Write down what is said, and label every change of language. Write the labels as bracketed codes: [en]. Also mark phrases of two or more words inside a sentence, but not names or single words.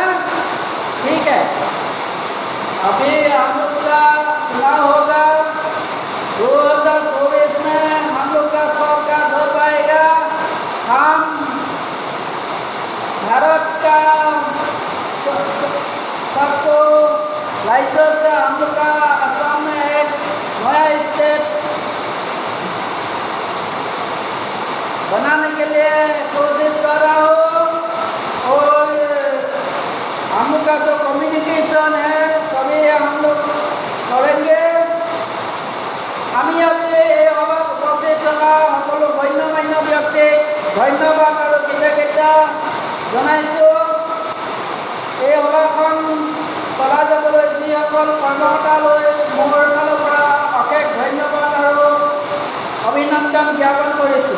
[hi] ठीक है, अभी हम लोग का चुनाव होगा 2024 में, हम लोग का सबका जब आएगा, हम भारत का सबको राज्यों से हम लोग का असम में एक नया स्टेट बनाने के लिए कोशिश कर रहा हूँ। और हम लोग का जो कम्युनिकेशन है सभी हम लोग करेंगे। [as] আমি আজি এই সভাত উপস্থিত থকা সকলো গণ্যমান্য ব্যক্তিক ধন্যবাদ আৰু কৃতজ্ঞতা জনাইছোঁ। এই সভাখন চলাই যাবলৈ যিসকল কৰ্মকৰ্তালৈ মোৰ ফালৰ পৰা অশেষ ধন্যবাদ আৰু অভিনন্দন জ্ঞাপন কৰিছোঁ।